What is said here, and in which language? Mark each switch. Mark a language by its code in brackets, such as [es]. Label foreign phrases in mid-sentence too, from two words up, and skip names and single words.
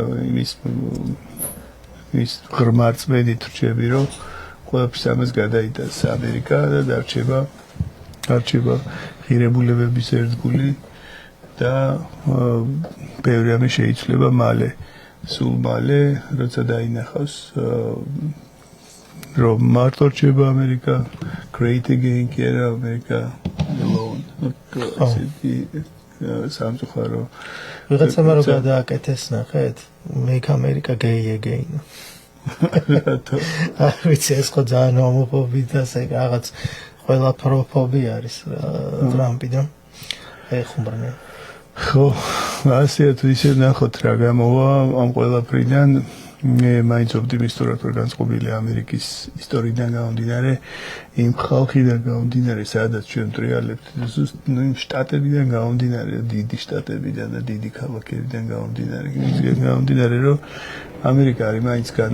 [ka] ის ღრმარწმენით რჩები რომ ყველაფერს ამას გადაიტანს ამერიკა და დარჩება ღირებულებების ერთგული და ბევრი ამი შეიცვლება მალე სულ მალე როცა დაინახავს რომ მარტო რჩება ამერიკა [en] great again [ka] კი არა ამერიკა alone სამწუხარო ვიღაცამ რო გადააკეთეს ნახეთ [en] make America gay again [ka] არ ვიცი ეს ხო ძალიან ჰომოფობი და ეს რაღაც ყველა პროფობი არის ტრამპიდან ეხუმრნე ხო ასეა თუ ისე ნახოთ რა გამოვა ამ ყველაფრიდან მე მაინც ოპტიმისტურად ვარ განწყობილი ამერიკის ისტორიიდან გამომდინარე იმ ხალხიდან გამომდინარე სადაც ჩვენ ტრიალებთ იმ შტატებიდან გამომდინარე დიდი შტატებიდან და დიდი ქალაქებიდან გამომდინარე რომ ამერიკა არის მაინც